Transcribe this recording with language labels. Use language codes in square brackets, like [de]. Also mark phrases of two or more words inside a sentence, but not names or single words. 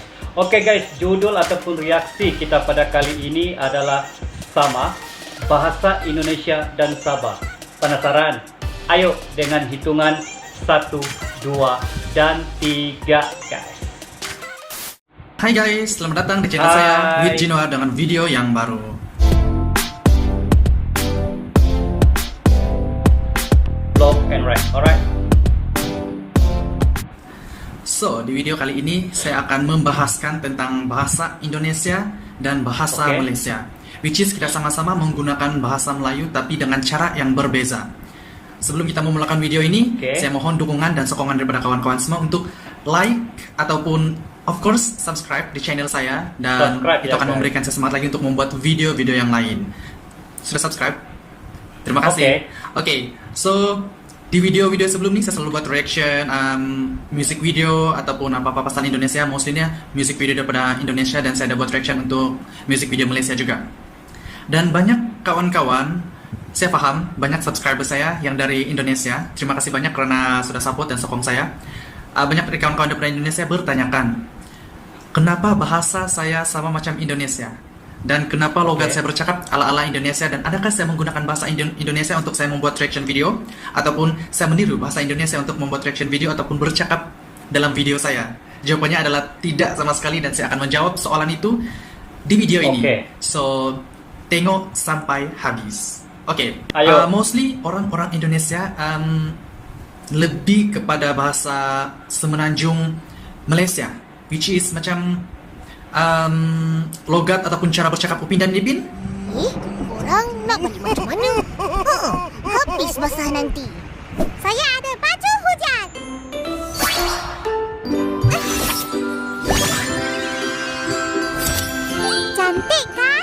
[ms] Oke guys, judul ataupun reaksi kita pada kali ini adalah sama bahasa Indonesia dan Sabah. Penasaran? Ayo dengan hitungan 1, 2, dan 3 guys. Hai guys, selamat datang di channel saya With Junior dengan video yang baru. [en] Vlog and rap, alright? [ms] So, di video kali ini saya akan membahaskan tentang bahasa Indonesia dan bahasa Malaysia, [en] which is [ms] kita sama-sama menggunakan bahasa Melayu tapi dengan cara yang berbeza. Sebelum kita memulakan video ini, saya mohon dukungan dan sokongan daripada kawan-kawan semua untuk like ataupun [en] of course [ms] subscribe di channel saya, dan itu akan memberikan saya semangat lagi untuk membuat video-video yang lain. Sudah subscribe? Terima kasih. Oke, so di video-video sebelum ini saya selalu buat [en] reaction music video [ms] ataupun apa-apa pesan Indonesia, mostly-nya [en] music video [ms] daripada Indonesia, dan saya ada buat reaction untuk [en] music video [ms] Malaysia juga. Dan banyak kawan-kawan, saya paham banyak subscriber saya yang dari Indonesia. Terima kasih banyak karena sudah support dan sokong saya. Banyak dari kawan-kawan dari Indonesia bertanyakan, kenapa bahasa saya sama macam Indonesia? Dan kenapa logat saya bercakap ala-ala Indonesia? Dan adakah saya menggunakan bahasa Indonesia untuk saya membuat [en] reaction video? [ms] Ataupun saya meniru bahasa Indonesia untuk membuat [en] reaction video [ms] ataupun bercakap dalam video saya? Jawabannya adalah tidak sama sekali, dan saya akan menjawab soalan itu di video ini. So, tengok sampai habis. Mostly orang-orang Indonesia lebih kepada bahasa Semenanjung Malaysia, [en] which is [ms] macam logat ataupun cara bercakap Upin dan Ipin. Korang nak pergi macam mana? Habis basah nanti. Saya ada baju hujan. Cantik kan?